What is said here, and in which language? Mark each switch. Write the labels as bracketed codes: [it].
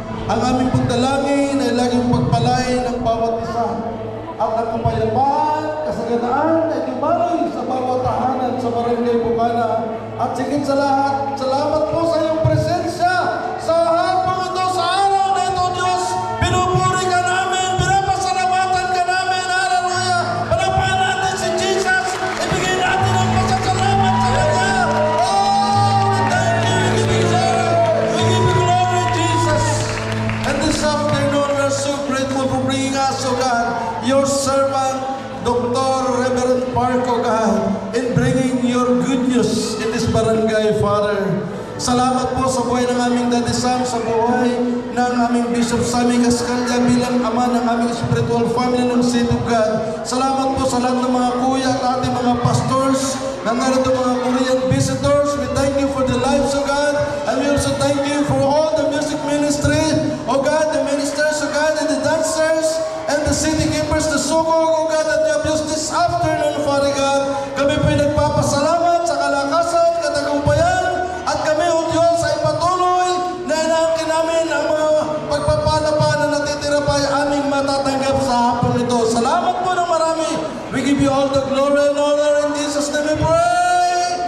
[tl] Ang aming pagdalangin ay laging pagpalain ng bawat isa at ang kapayapaan, kasaganaan ay dumaloy sa bawat tahanan sa Barangay Bukana. At sigit sa lahat, salamat po sa iyong presensya sa hapong ito, sa araw na ito, Diyos. Pinupuri ka namin, pinapasalamatan ka namin. Hallelujah! Palapahan natin si Jesus. Ibigay natin ang pasasalamat sa Kanya. [en] Oh, we thank you, we give you glory. We give you glory, Jesus. And this afternoon, we are so grateful for bringing us, O God, your servant, Dr. Reverend Park, O God, in bringing your good news in this barangay, Father. [tl] Salamat po sa buhay ng aming Daddy Sam, sa buhay ng aming Bishop Sammy Cascalla bilang ama ng aming spiritual family ng City of God. Salamat po sa lahat ng mga kuya at ating mga pastors na narito mga Korean visitors. [en] We thank you for the lives, O God. And we also thank you for all the music ministry, O God, the ministers, O God, and the dancers, and the city keepers, the sukog, O God, that you have used this afternoon, Father God. [tl] Kami po'y nagpapasalamat sa kalakasan, katagumpayan, at kami, O Diyos, ay patuloy na inaangkin namin ang mga pagpapala pa na natitira pa ay aming matatanggap sa hapon ito. Salamat po ng marami. [en] We give you all the glory and honor in Jesus' name we pray.